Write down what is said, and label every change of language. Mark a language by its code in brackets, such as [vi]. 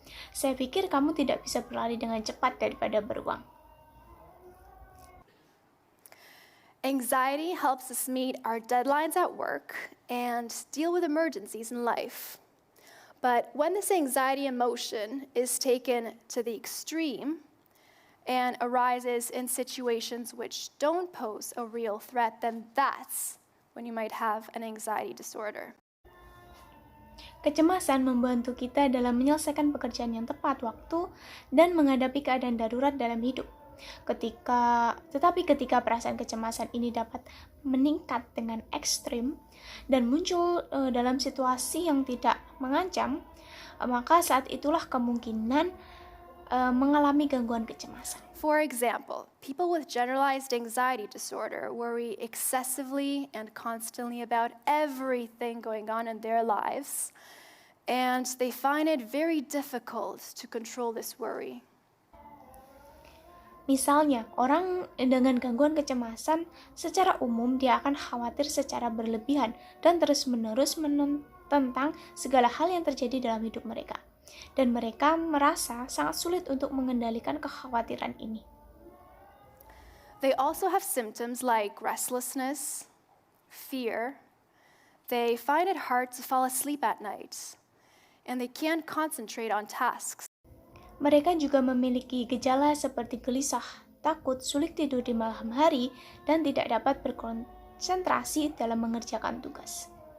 [id] Saya pikir kamu tidak bisa berlari dengan cepat daripada beruang. [en] Anxiety helps us meet our deadlines at work and deal with emergencies in life. But when this anxiety emotion is taken to the extreme and arises in situations which don't pose a real threat, then that's when you might have an anxiety disorder. [id] Kecemasan membantu kita dalam menyelesaikan pekerjaan yang tepat waktu dan menghadapi keadaan darurat dalam hidup. Tetapi ketika perasaan kecemasan ini dapat meningkat dengan ekstrim dan muncul dalam situasi yang tidak mengancam, maka saat itulah kemungkinan mengalami gangguan kecemasan. [en] For example, people with generalized anxiety disorder worry excessively and constantly about everything going on in their lives, and they find it very difficult to control this worry. [id] Misalnya, orang dengan gangguan kecemasan secara umum dia akan khawatir secara berlebihan dan terus-menerus tentang segala hal yang terjadi dalam hidup mereka. Dan mereka merasa sangat sulit untuk mengendalikan kekhawatiran ini. [en] They also have symptoms like restlessness, fear. They find it hard to fall asleep at night, and they can't concentrate on tasks. [id] Mereka juga memiliki gejala seperti gelisah, takut, sulit tidur di malam hari, dan tidak dapat berkonsentrasi dalam mengerjakan tugas.